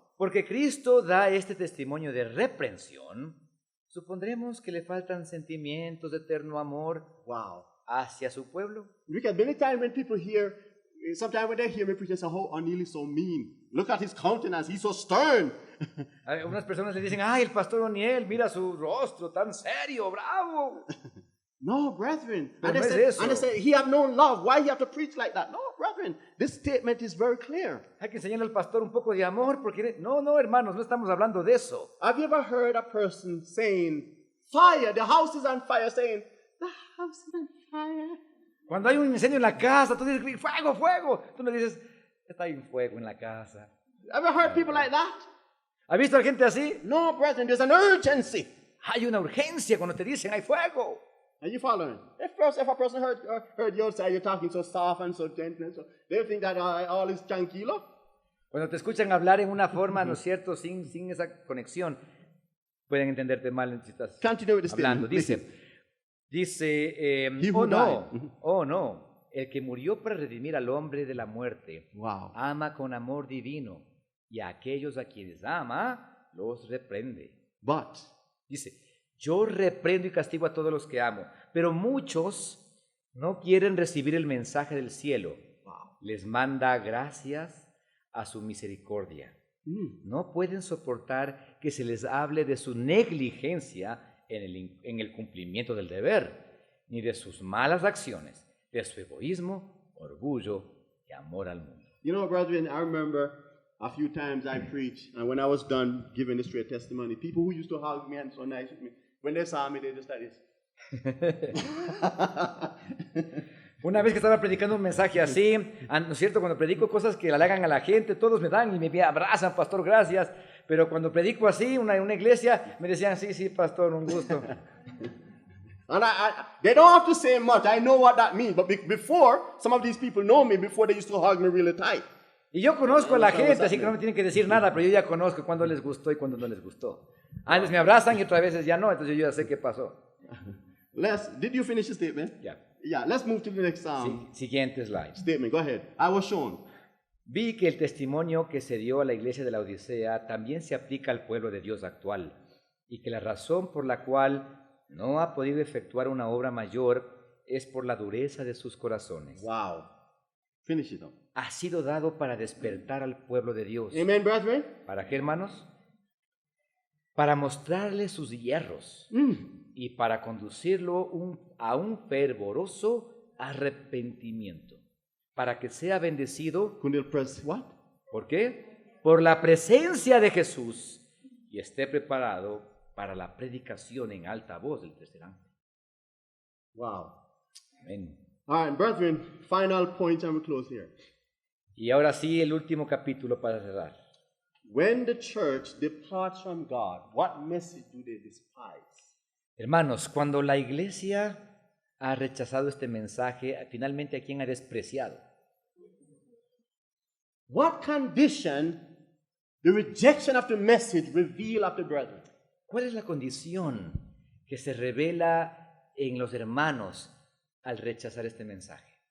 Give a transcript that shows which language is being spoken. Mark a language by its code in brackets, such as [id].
[es] Porque Cristo da este testimonio de reprensión, supondremos que le faltan sentimientos de eterno amor [en] Wow. [es] hacia su pueblo. [en] Because many times when people hear, sometimes when they hear me preach, they say, oh, O'Neill is so mean. Look at his countenance, he's so stern. [es] Algunas personas le dicen, ay, el pastor O'Neill, mira su rostro tan serio, bravo. [en] No, brethren. [es] Pero [en] And [es] no es [en] they, [es] eso. [en] say, he have no love. Why he have to preach like that? No, brethren. This statement is very clear. [es] Hay que enseñarle al pastor un poco de amor, porque no, hermanos, no estamos hablando de eso. [en] Have you ever heard a person saying, fire, the house is on fire, saying, the house is on fire? [es] Cuando hay un incendio en la casa, tú dices, fuego, fuego. Tú le dices, está hay un fuego en la casa. [en] Have you heard people like that? [es] ¿Has visto a gente así? [en] No, brethren, there's an urgency. [es] Hay una urgencia cuando te dicen, hay fuego. [en] Are you following? If a person heard you outside, you're talking so soft and so gentle, so they think that all is tranquilo. [es] Cuando te escuchan hablar en una forma, ¿no es cierto?, sin esa conexión, pueden entenderte mal si estás [en] Continue with the [es] hablando. [en] statement. [es] Dice, [en] who [es] oh no, el que murió para redimir al hombre de la muerte, [en] Wow. [es] ama con amor divino, y a aquellos a quienes ama, los reprende. [en] But [es] Dice, yo reprendo y castigo a todos los que amo, pero muchos no quieren recibir el mensaje del cielo. Les manda gracias a su misericordia. No pueden soportar que se les hable de su negligencia en el cumplimiento del deber, ni de sus malas acciones, de su egoísmo, orgullo y amor al mundo. [en] you know, brethren, I remember a few times I preached, and when I was done giving the straight testimony, people who used to hug me and so nice with me, when they saw me, they just like this. [es] Una vez que estaba predicando un mensaje así, ¿no es cierto? Cuando predico cosas que halagan a la gente, todos me dan y me abrazan, pastor, gracias. Pero cuando predico así, en una iglesia, me decían, sí, pastor, un gusto. And they don't have to say much. I know what that means. But before, some of these people know me before they used to hug me really tight. Y yo conozco a la gente, así que no me tienen que decir nada, pero yo ya conozco cuándo les gustó y cuándo no les gustó. Antes me abrazan y otras veces ya no, entonces yo ya sé qué pasó. [en] Did you finish the statement? [es] Ya. [en] Yeah, let's move to the next [es] Siguiente slide. [en] statement. Go ahead. I was shown. [es] Vi que el testimonio que se dio a la iglesia de la Odisea también se aplica al pueblo de Dios actual, y que la razón por la cual no ha podido efectuar una obra mayor es por la dureza de sus corazones. [en] Wow. Finish it up. [es] Ha sido dado para despertar al pueblo de Dios. [en] Amen, brethren? [es] ¿Para qué, hermanos? Para mostrarle sus hierros y para conducirlo a un fervoroso arrepentimiento, para que sea bendecido. [en] Could you press what? [es] ¿Por qué? Por la presencia de Jesús y esté preparado para la predicación en alta voz del tercer ángel. [en] Wow. [es] Amén. [en] All right, brethren, final point and we close here. [es] Y ahora sí, el último capítulo para cerrar. [en] When the church departs from God, what message do they despise? [es] Hermanos, cuando la iglesia ha rechazado este mensaje, finalmente ¿a quién ha despreciado? [en] What condition the rejection of the message reveal of the brethren? [es] ¿Cuál es la condición que se revela en los hermanos al rechazar este mensaje?